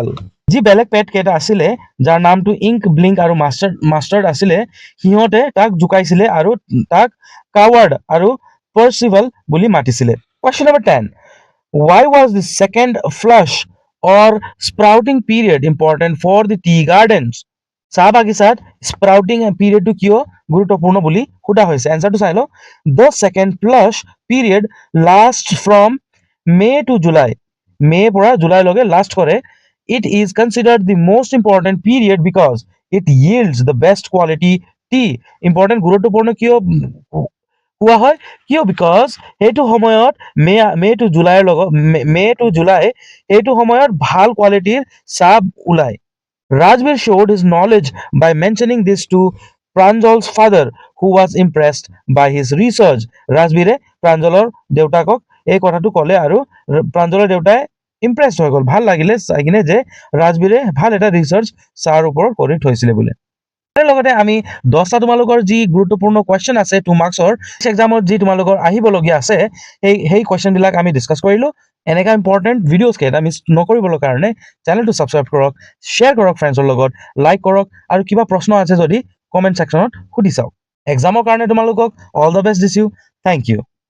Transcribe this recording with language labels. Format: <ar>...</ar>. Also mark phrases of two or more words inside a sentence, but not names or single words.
<as>যি বেলেগ পেট কেইটা আছিলে যাৰ নামটো ইংক ব্লিংক আৰু মাষ্টাৰ্ড আছিলে সিহঁতে তাক জোকাইছিলে আৰু তাক কাৱাৰ্ড আৰু পাৰ্চিভাল বুলি মাতিছিলে</as> <en>Question number 10. Why was the second flush or sprouting period important for the tea gardens?</en> <as>চাহ বাগিচাত</as> <en>sprouting period</en> <as>কিয় গুৰুত্বপূৰ্ণ বুলি সোধা হৈছে এনচাৰটো চাই লওঁ</as> <en>the second flush period last from May to July</en> <as>মে পৰা জুলাইলৈকে লাষ্ট কৰে</as> <en>it is considered the most important period because it yields the best quality tea</en> <as>ইম্পৰ্টেণ্ট গুৰুত্বপূৰ্ণ কিয় কোৱা হয় কিয় বিকজ সেইটো সময়ত মে টু জুলাই সেইটো সময়ত ভাল কোৱালিটিৰ চাহ ওলায়</as> <en>Rajbir showed his knowledge by mentioning this to Pranjal's father, who was impressed by his research.</en> <as>ৰাজবীৰে প্ৰাঞ্জলৰ দেউতাকক এই কথাটো ক'লে আৰু প্ৰাঞ্জলৰ দেউতাই ইমপ্ৰেছড হৈ গ'ল ভাল লাগিলে চাই কিনে যে ৰাজবীৰে ভাল এটা ৰিচাৰ্চ চাৰ ওপৰত কৰি থৈছিলে বোলে তাৰ লগতে আমি 10টা তোমালোকৰ যি গুৰুত্বপূৰ্ণ কোৱেশ্চন আছে 2 মাৰ্কছৰ এক্সামত যি তোমালোকৰ আহিবলগীয়া আছে সেই কোৱেশ্চনবিলাক আমি ডিছকাছ কৰিলোঁ এনেকা</as> <en>important videos</en> <as>কেইটা মিছ নকৰিবলৈ কাৰণে চেনেলটো ছাবস্ক্ৰাইব কৰক শ্বেয়াৰ কৰক ফ্ৰেণ্ডছৰ লগত লাইক কৰক আৰু কিবা প্ৰশ্ন আছে যদি</as> <en>comment section</en> <as>সুধি চাওক এক্সামৰ কাৰণে তোমালোকক</as> <en>all the best</en> <as>দিছোঁ</as> <en>thank you</en>